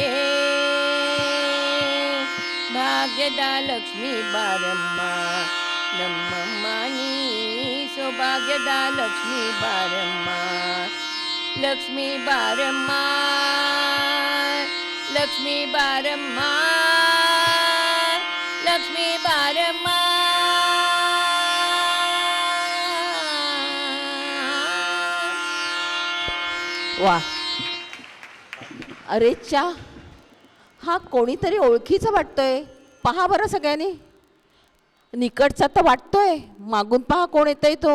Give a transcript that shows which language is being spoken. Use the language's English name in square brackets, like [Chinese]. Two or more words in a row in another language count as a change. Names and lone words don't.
[Kannada] ಭಾಗ್ಯದ ಲಕ್ಷ್ಮೀ ಬಾರಮ್ಮ ನಮ್ಮಮ್ಮ ನೀ ಸೌಭಾಗ್ಯದ ಲಕ್ಷ್ಮೀ ಬಾರಮ್ಮ ಲಕ್ಷ್ಮೀ ಬಾರಮ್ಮ ಲಕ್ಷ್ಮೀ ಬಾರಮ್ಮ ಲಕ್ಷ್ಮೀ ಬಾರಮ್ಮ [Marathi] वा, अरे चा, हा कोणीतरी ओळखीचा वाटतोय. पहा बरं सगळ्यांनी. निकटचा तर वाटतोय, मागून पहा कोण येतोय तो.